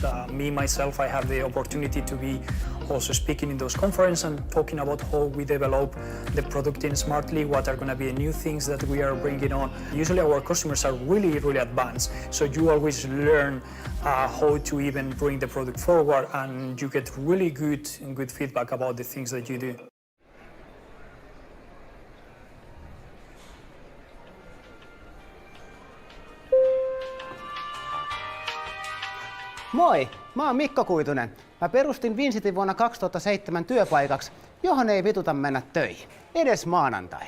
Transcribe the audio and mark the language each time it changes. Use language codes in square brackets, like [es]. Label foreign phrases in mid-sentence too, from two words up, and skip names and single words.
[en] Me, myself, I have the opportunity to be also speaking in those conferences and talking about how we develop the product in Smartly, what are going to be new things that we are bringing on. Usually our customers are really, really advanced, so you always learn how to even bring the product forward, and you get really good feedback about the things that you do. [fi] Moi, mä oon Mikko Kuitunen. Mä perustin Vincitin vuonna 2007 työpaikaksi, johon ei vituta mennä töihin, edes maanantaina.